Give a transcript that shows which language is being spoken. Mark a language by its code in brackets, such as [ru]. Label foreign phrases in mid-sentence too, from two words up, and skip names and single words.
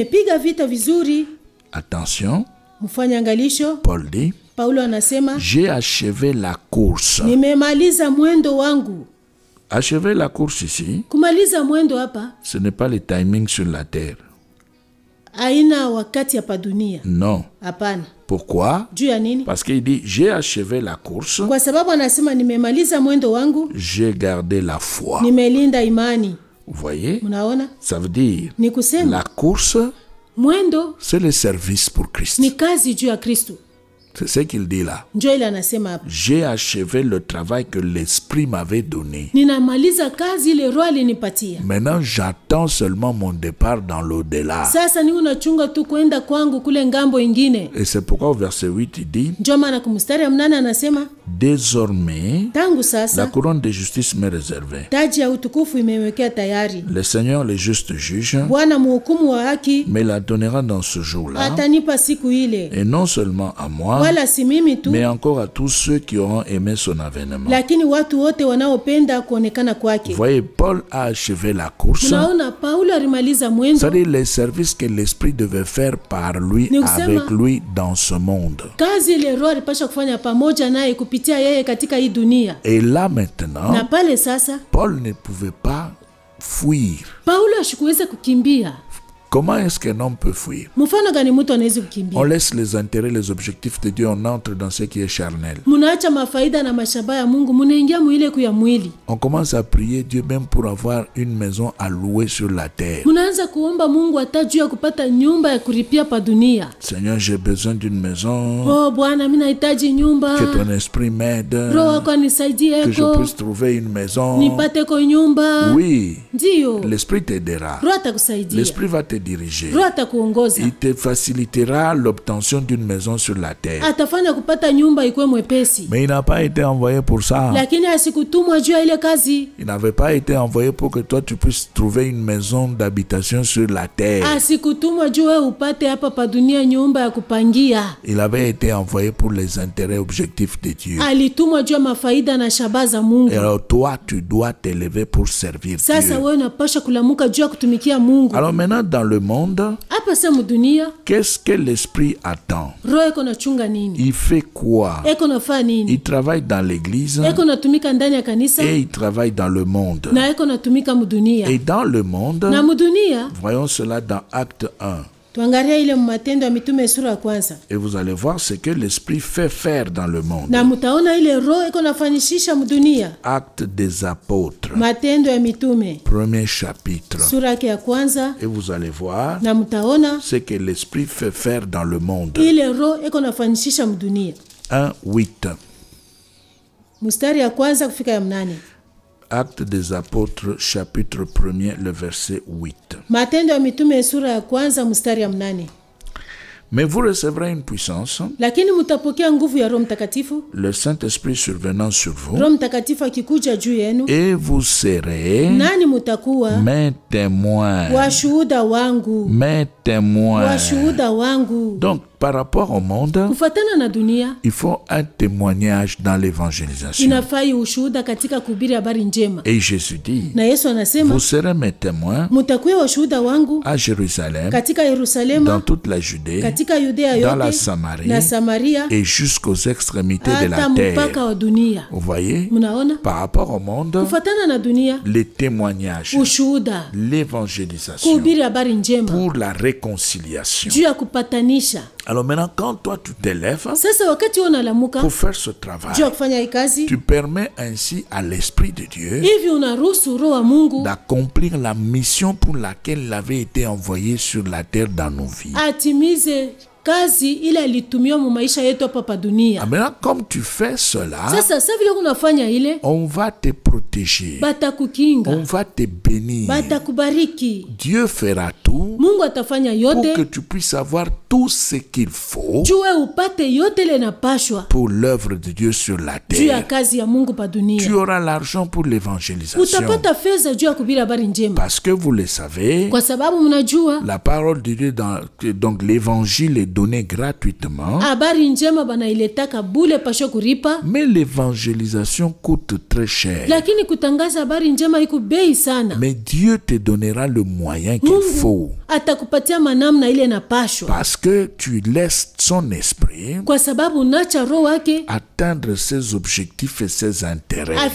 [fr] Attention. Paul dit, j'ai achevé la course. Achever la course ici, ce n'est pas le timing sur la terre. [sw] Haina wakati hapa dunia. [fr] Non. [sw] Hapana. [fr] Pourquoi? [sw] Juu ya nini? [fr] Parce qu'il dit j'ai achevé la course. [sw] Kwa sababu anasema nimemaliza mwendo wangu. [fr] J'ai gardé la foi. [sw] Nimelinda imani. [fr] Vous voyez? [sw] Unaona? [fr] Ça veut dire [sw] ni kusema [fr] la course, [sw] mwendo, [fr] c'est le service pour Christ. [sw] Ni kazi juu ya Kristo. [fr] C'est ce qu'il dit là. [sw] Njoo ile anasema hapa. [fr] J'ai achevé le travail que l'Esprit m'avait donné. [sw] Ninamaliza kazi ile Roho alinipatia. [fr] Maintenant, j'attends seulement mon départ dans l'au-delà. [sw] Sasa ni unachunga tu kwenda kwangu kule ngambo ingine. [fr] Et c'est pourquoi au verset 8 il dit, [sw] njoo maana kumstari 8 anasema, [fr] désormais, [sw] tangu sasa, [fr] la couronne de justice m'est réservée. [sw] Taji ya utukufu imewekea tayari. [fr] Le Seigneur, le juste juge, [sw] Bwana mhukumu wa haki, [fr] me la donnera dans ce jour-là. [sw] Atanipa siku ile. [fr] Et non seulement à moi, [sw] wala si mimi tu, [fr] mais encore à tous ceux qui auront aimé son avènement. [sw] Lakini watu wote wanaopenda kuonekana kwake. [fr] Voyez, Paul a achevé la course. [sw] Unaona, Paulo alimaliza mwendo. [fr] C'est-à-dire les services que l'Esprit devait faire par lui, avec lui dans ce monde. [sw] Kazi ile Roho alipaswa kufanya pamoja naye kupitia yeye katika hii dunia. [fr] Et là maintenant, [sw] na pale sasa, [fr] Paul ne pouvait pas fuir. [sw] Paulo ashikuweza kukimbia. [fr] Comment est-ce qu'un homme peut fuir? [sw] Mfano gani mtu anaweza kukimbia? [fr] On laisse les intérêts, les objectifs de Dieu, on entre dans ce qui est charnel. [sw] Munaacha mafaida na mashaba ya Mungu, munaingia mwile kuya mwili. [fr] On commence à prier Dieu même pour avoir une maison à louer sur la terre. [sw] Munaanza kuomba Mungu hata juu ya kupata nyumba ya kuripia pa dunia. [fr] Seigneur, j'ai besoin d'une maison. [sw] Oh Bwana, mimi nahitaji nyumba. [fr] Que ton esprit m'aide. [sw] Roho wako nisaidie. [fr] Que je puisse trouver une maison. [sw] Nipate ko nyumba. [fr] Oui. [sw] Ndio. [fr] L'esprit t'aidera. [sw] Roho atakusaidia. [fr] L'esprit va te diriger. [sw] Roho atakuongoza. [fr] Il te facilitera l'obtention d'une maison sur la terre. [sw] Atafanya kupata nyumba ikuwe mwepesi. [fr] Mais il n'a pas été envoyé pour ça. [sw] Lakini asikutumwa juu ya ile kazi. [fr] Il n'avait pas été envoyé pour que toi tu puisses trouver une maison d'habitation sur la terre. [sw] Asikutumwa juu wewe upate hapa pa dunia nyumba ya kupangia. [fr] Il avait été envoyé pour les intérêts objectifs de Dieu. [sw] Alitumwa juu ya mafaida na shabaha za Mungu. [fr] Et alors toi tu dois t'élever pour servir Dieu. [sw] Sasa wewe unapaswa kulamuka juu ya kutumikia Mungu. [fr] Alors maintenant dans le monde, [sw] hapa sasa dunia, [fr] qu'est-ce que l'esprit attend? [sw] Roho iko nachunga nini? [fr] Il fait quoi? [sw] Eko nafanya nini? [fr] Il travaille dans l'église. [sw] Eko natumika ndani ya kanisa. [fr] Et il travaille dans le monde. [sw] Na eko natumika mudunia. [fr] Et dans le monde, [sw] na mudunia, [fr] voyons cela dans Acte 1. [sw] Tuangalia ile Matendo ya Mitume sura ya kwanza. [fr] Et vous allez voir ce que l'esprit fait faire dans le monde. [sw] Na mutaona ile Roho iko nafanyisha mudunia. [fr] Acte des apôtres. [sw] Matendo ya Mitume. [fr] Premier chapitre. [sw] Sura ya kwanza. [fr] Et vous allez voir [sw] na mutaona [fr] ce que l'esprit fait faire dans le monde. [sw] Ile Roho iko nafanyisha mudunia. 1:8. Mstari ya kwanza kufika ya 8. [fr] Actes des apôtres chapitre 1er le verset 8. [sw] Matendo ya Mitume sura ya kwanza mstari ya 8. [fr] Mais vous recevrez une puissance, [sw] lakini mutapokea nguvu ya Roho Mtakatifu, [fr] le Saint-Esprit survenant sur vous, [sw] Roho Mtakatifu akikuja juu yenu, [fr] et vous serez [sw] nani mutakuwa [fr] mes témoins, [sw] washuhuda wangu, [fr] mes témoins. [sw] washuhuda wangu. [fr] Donc par rapport au monde, [sw] kufuatana na dunia, [fr] il faut un témoignage dans l'évangélisation. [sw] Inafai ushuhuda katika kuhubiri habari njema. [fr] Et Jésus dit, [sw] na Yesu anasema, [fr] vous serez mes témoins, [sw] mutakuwa washuhuda wangu [fr] à Jérusalem, [sw] katika Yerusalema, [fr] dans toute la Judée, [sw] katika Yudea yote, [fr] dans la Samarie, [sw] na Samaria, [fr] et jusqu'aux extrémités de la terre. [sw] mpaka wa dunia. [fr] Vous voyez, [sw] munaona, [fr] par rapport au monde, [sw] kufuatana na dunia, [fr] les témoignages, [sw] ushuhuda, [fr] l'évangélisation, [sw] kuhubiri habari njema, [fr] pour la réconciliation. [sw] juu ya kupatanisha. [fr] Alors maintenant, quand toi tu t'élèves [sw] sasa wakati unalamuka [fr] pour faire ce travail, [sw] juu ya kufanya hii kazi, [fr] tu permets ainsi à l'Esprit de Dieu [sw] hivi unaruhusu Roho wa Mungu [fr] d'accomplir la mission pour laquelle il avait été envoyé sur la terre dans nos vies. [sw] atimize kazi ile alitumia mu maisha yetu hapa pa dunia. [fr] Maintenant, comme tu fais cela, [sw] sasa vile unafanya ile, [fr] on va te protéger, [sw] batakukinga, [fr] on va te bénir, [sw] batakubariki. [fr] Dieu fera tout [sw] Mungu atafanya yote [fr] pour que tu puisses avoir tout ce qu'il faut [sw] juu upate yote ile napashwa [fr] pour l'œuvre de Dieu sur la [sw] juu ya [fr] terre. [sw] kazi ya Mungu pa dunia. [fr] Tu auras l'argent pour l'évangélisation. [sw] Utapata fedha juu ya kuhubiri habari njema. [fr] Parce que vous le savez, [sw] kwa sababu mnajua [fr] la parole de Dieu donc l'évangile est donnée gratuitement. Mais l'évangélisation coûte très cher. Mais Dieu te donnera le moyen qu'il faut. Parce que tu laisses son esprit atteindre ses objectifs et ses intérêts.